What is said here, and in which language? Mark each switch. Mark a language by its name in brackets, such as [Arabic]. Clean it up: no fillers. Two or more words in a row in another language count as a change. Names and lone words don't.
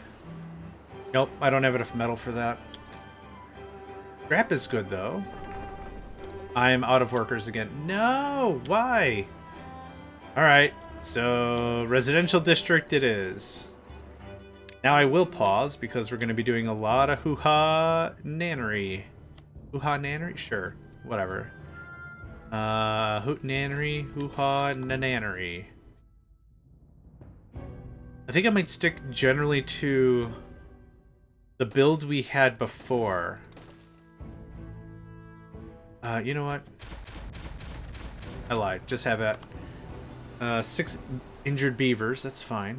[English] Nope, I don't have enough metal for that. Scrap is good, though. I am out of workers again. No! Why? Alright, so residential district it is. Now I will pause, because we're going to be doing a lot of hoo-ha nannery. Hoo-ha nannery? Sure, whatever. Hoot nannery, hoo-ha nannery. I think I might stick generally to the build we had before. You know what? I lied. Just have that. 6 injured beavers. That's fine.